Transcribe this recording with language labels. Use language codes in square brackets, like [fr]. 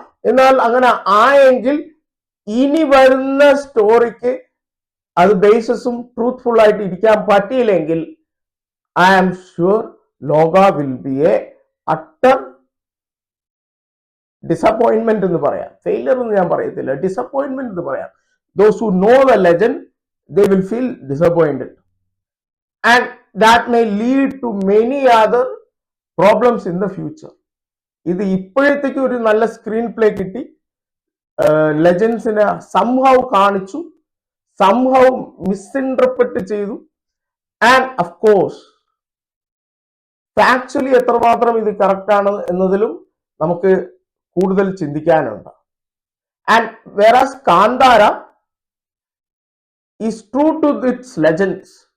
[ml] എന്നാൽ അങ്ങനെ ആയെങ്കിൽ ഇനി വരുന്ന സ്റ്റോറിക്ക് അത് ബേസിസും ട്രൂത്ത്ഫുൾ ആയിട്ട് ഇരിക്കാൻ പറ്റിയില്ലെങ്കിൽ [en] I am sure Loka will be a utter disappointment [ml] എന്ന് പറയാം. ഫെയിലിയർ എന്ന് ഞാൻ പറയത്തില്ല, ഡിസപ്പോയിന്റ്മെന്റ് എന്ന് പറയാം. [en] Those who know the legend they will feel disappointed and that may lead to many other problems in the future. [ml] ഇത് ഇപ്പോഴത്തേക്ക് ഒരു നല്ല സ്ക്രീൻ പ്ലേ കിട്ടി, ലെജൻസിനെ സംഹൗ കാണിച്ചു, സംഹൗ മിസ്ഇൻറ്റർപ്രറ്റ് ചെയ്തു, [en] and of course [ml] ഫാക്ച്വലി എത്രമാത്രം ഇത് കറക്റ്റ് ആണ് എന്നതിലും നമുക്ക് കൂടുതൽ ചിന്തിക്കാനുണ്ട്. [en] And whereas Kantara is true to its legends.